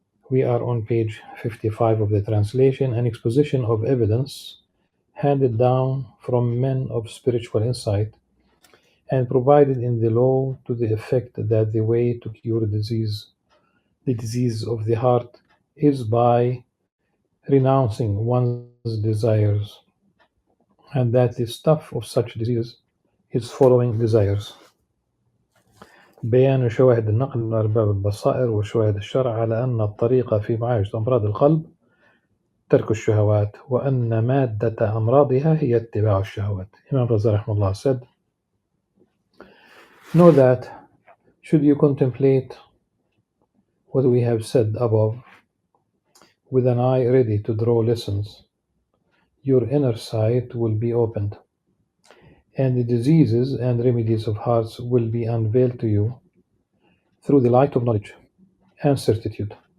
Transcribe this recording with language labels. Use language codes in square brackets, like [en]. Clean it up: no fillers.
[en] We are on page 55 of the translation, an exposition of evidence handed down from men of spiritual insight and provided in the law to the effect that the way to cure the disease of the heart is by renouncing one's desires, and that the stuff of such diseases is following desires. [ar] بيان شواهد النقل من أرباب البصائر وشواهد الشرع على أن الطريقة في معالجة أمراض القلب ترك الشهوات وأن مادة أمراضها هي اتباع الشهوات. [en] Imam Raza rahimahullah said, know that should you contemplate what we have said above with an eye ready to draw lessons, your inner sight will be opened, and the diseases and remedies of hearts will be unveiled to you through the light of knowledge and certitude.